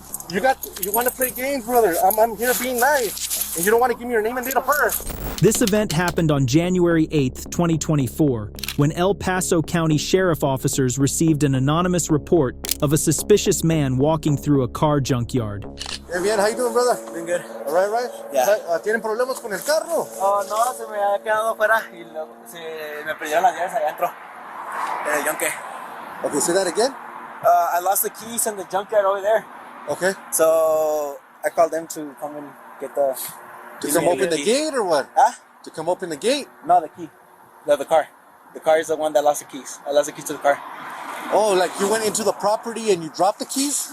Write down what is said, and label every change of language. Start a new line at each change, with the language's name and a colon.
English: You want to play games, brother. I'm here being nice. And you don't want to give me your name and date of birth. This event happened on January 8th, 2024, when El Paso County Sheriff officers received an anonymous report of a suspicious man walking through a car junkyard. Hey, bien. How you doing, brother? Doing good. All right. Yeah.
Spanish: ¿Tienen problemas con el carro? Oh, no, se me había quedado afuera y luego me perdieron las llaves allá adentro. En el yonque.
English: Okay, say that again. I lost the keys in the junkyard over there. Okay. So I called them to come and get the... To come open the gate or what? Huh? To come open the gate? No, the key. The car. The car is the one that lost the keys. I lost the keys to the car. Oh, like you went into the property and you dropped the keys?